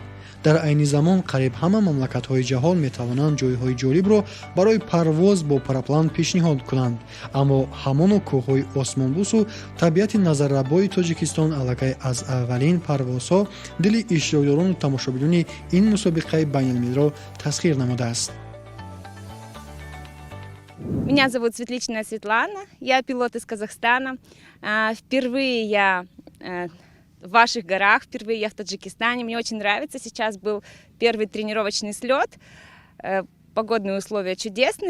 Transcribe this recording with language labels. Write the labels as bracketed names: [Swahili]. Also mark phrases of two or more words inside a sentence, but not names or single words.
[Tajik] дар айни замон қариб ҳама мамлакатҳои ҷаҳон метавонанд ҷойҳои ҷолибро барои парвоз бо параплан пешниҳод кунанд, аммо ҳамону кӯҳҳои осмонбӯсу табиати назаррабои тоҷикистон аллакай аз аввалин парвозҳо дили иштирокдорону тамошобинони ин мусобиқаи байналмилалиро тасхир намудааст. [Russian] Меня зовут Светличная Светлана, я пилот из Казахстана. Впервые я в ваших горах, впервые я в Таджикистане. Мне очень нравится. Сейчас был первый тренировочный слет. Погодные условия чудесные.